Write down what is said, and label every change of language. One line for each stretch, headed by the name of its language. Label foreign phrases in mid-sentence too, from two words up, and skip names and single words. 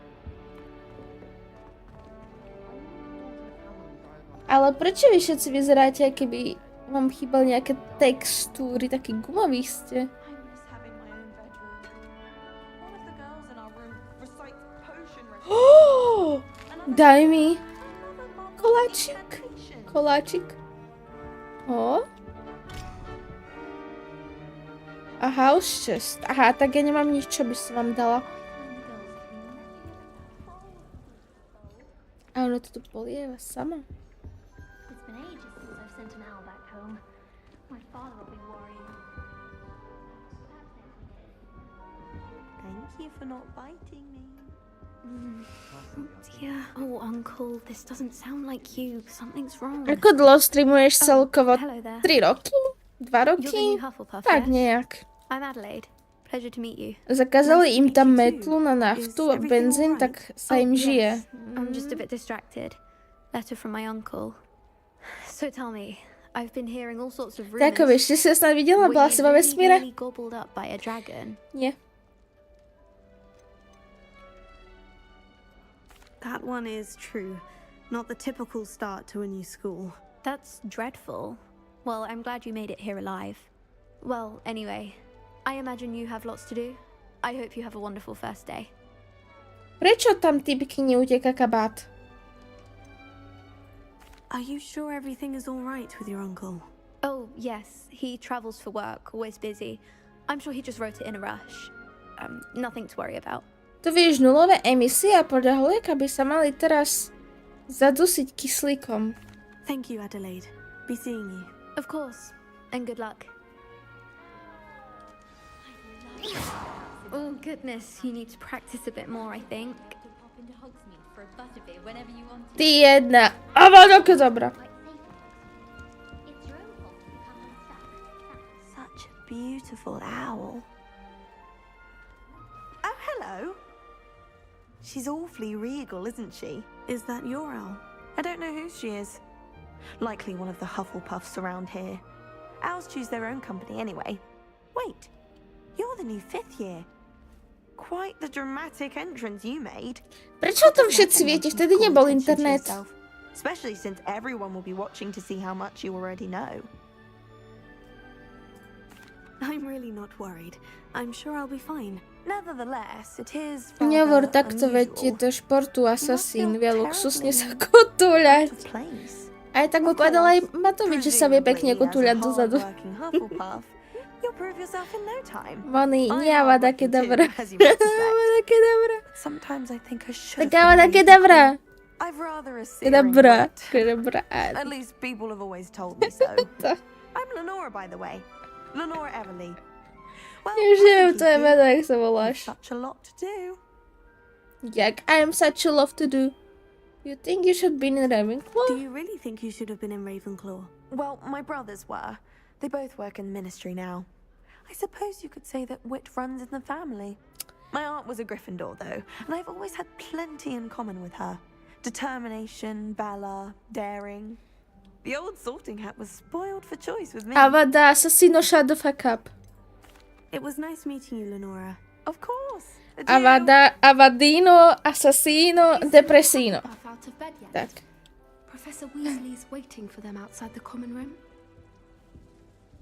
Slovak: Ale prečo vy všetci vyzeráte, keby vám chýbali nejaké textúry, taký gumový ste? Oh, daj mi koláčik.
English: Koláčik. O. A house chest.
Slovak: Aha, tak ja nemám nič, čo by som vám dala. A ono to tu polieva sama.
English: It's been ages since I've sent an owl back home. My father will be worrying. Thank you for not biting me. Dear. Oh, Uncle, this doesn't sound like you. Something's wrong.
Slovak: Ako dlho streamuješ celkovo?
English: hello there.
Slovak: 3 roky? 2
English: You're the
Slovak: roky?
English: new Hufflepuff,
Slovak: Tak
English: yes?
Slovak: nejak.
English: I'm Adelaide. Pleasure to meet you.
Slovak: Zakázali im tam metlu na naftu a benzín, tak sa im žije.
English: I'm just a bit distracted. Letter from my uncle. So tell me, I've been hearing all sorts of rumors.
Slovak: Tak, vieš, ty si snad videla, bola si vo vesmíre?
English: Really gobbled up by a dragon.
Slovak: Nie.
English: That one is true. Not the typical start to a new school. That's dreadful. Well, I'm glad you made it here alive. Well, anyway, I imagine you have lots to do. I hope you have a wonderful first day.
Slovak: Prečo tam typky neuteka kabát?
English: Are you sure everything is all right with your uncle? Oh, yes. He travels for work, always busy. I'm sure he just wrote it in a rush. Nothing to worry about.
Slovak: To vieš, nulové emisie a podľa holieka by sa mali teraz zadusiť kyslíkom.
English: Thank you, Adelaide. Be seeing you. Of course. And good luck. Oh, goodness. You need to practice a bit more, I think.
Slovak: Ty jedna. Avada kedavra.
English: Such a beautiful owl. Oh, hello. She's awfully regal, isn't she? Is that your owl? I don't know who she is. Likely one of the Hufflepuffs around here. Owls choose their own company anyway. Wait, you're the new 5th year. Quite the dramatic entrance you made.
Slovak: Prečo o tom všetci viete? Vtedy nebol internet.
English: Especially since everyone will be watching to see how much you already know. I'm really not worried. I'm sure I'll be fine. Nevertheless, it is
Slovak: Nehovor takto, veď je do športu asasín, vie luxusne sa kotúľať. Aj tak mu povedal aj Matovič, že sa vie pekne kotúľať dozadu.
English: You'll prove yourself in no time.
Slovak: Moni, nie avada kedavra. Avada kedavra.
English: Sometimes I think I should.
Slovak: Tak avada kedavra.
English: I've rather a
Slovak: Kedavra. Kedavra.
English: At least people have always told me so. I'm Lenora, by the way. Lenora Everly. Well,
Slovak: Už neviem, to je meno, jak sa voláš.
English: Such a lot to do. Jak I am such a lot to do. You think you should be in Ravenclaw? Do you really think you should have been in Ravenclaw? Well, my brothers were. They both work in the ministry now. I suppose you could say that wit runs in the family. My aunt was a Gryffindor, though, and I've always had plenty in common with her. Determination, valor, daring. The old sorting hat was spoiled for choice with me. Avada, assassino, shut the fuck up. It was nice meeting you, Lenora. Of course. Avada,
Slovak: avadino, assassino, depressino. Tak.
English: Professor Weasley is waiting for them outside the common room.